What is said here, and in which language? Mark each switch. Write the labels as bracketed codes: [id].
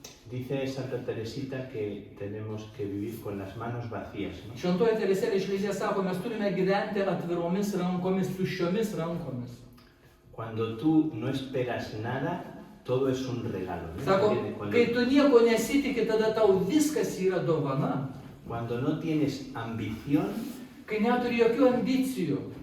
[es] Dice Santa Teresita que tenemos que vivir con las manos vacías, ¿no? [lt] Šventoji Teresėlė iš Lizės sako, mes turime gyventi atviromis rankomis, tuščiomis rankomis. [es] Cuando tú no esperas nada, todo es un regalo, ¿no? [lt] Sako, kai tu nieko nesitiki, tada tau viskas yra dovana. [es] Cuando no tienes ambición, [lt] Kai neturi jokių ambicijų,